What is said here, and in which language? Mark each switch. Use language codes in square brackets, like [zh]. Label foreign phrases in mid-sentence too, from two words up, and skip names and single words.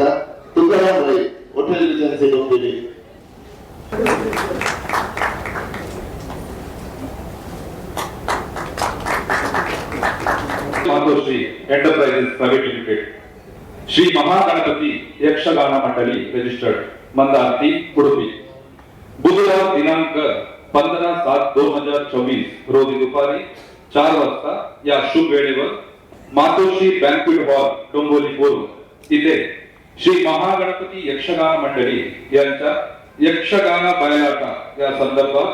[kn] ತುಕಾರಾಮ್ ರೈ ಹೋಟೆಲ್ ವಿಜಯನ್ಸಿ ಡೊಂಬಿಲಿ. ಮಾತೃಶ್ರೀ ಎಂಟರ್ಪ್ರೈಸಸ್ ಪ್ರೈವೇಟ್ ಲಿಮಿಟೆಡ್, ಶ್ರೀ ಮಹಾಗಣಪತಿ ಯಕ್ಷಗಾನ मंडली रजिस्टर्ड मंदारती उडुपी. [mr] बुधवार दिनांक 15/7/2024 रोजी दुपारी 4 वाजता या शुभ वेळेवर मातोश्री बँक्वेट हॉल डोंबिवली पूर्व इथे श्री महागणपती यक्षगान मंडळी यांच्या यक्षगान बयलाटा या संदर्भात